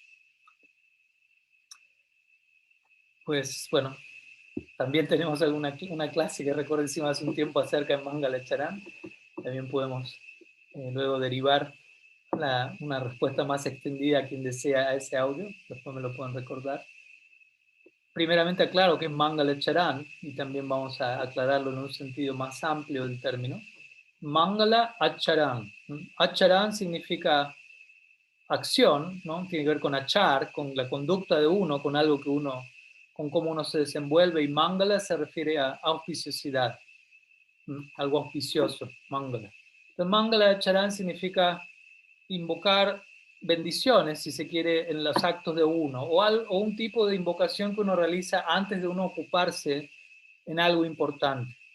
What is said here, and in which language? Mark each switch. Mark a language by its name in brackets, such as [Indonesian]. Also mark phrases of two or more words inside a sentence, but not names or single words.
[Spanish] Pues bueno, también tenemos una clase que recuerdo encima hace un tiempo acerca de Mangala Charan. También podemos luego derivar una respuesta más extendida a quien desea a ese audio. Después me lo pueden recordar. Primeramente aclaro que es Mangala Charan y también vamos a aclararlo en un sentido más amplio del término. Mangala Acharan. Acharan significa acción, ¿no? Tiene que ver con achar, con la conducta de uno, con algo que uno, con cómo uno se desenvuelve, y Mangala se refiere a auspiciosidad, algo auspicioso, Mangala. Entonces, Mangala Acharan significa invocar bendiciones, si se quiere, en los actos de uno, o un tipo de invocación que uno realiza antes de uno ocuparse en algo importante.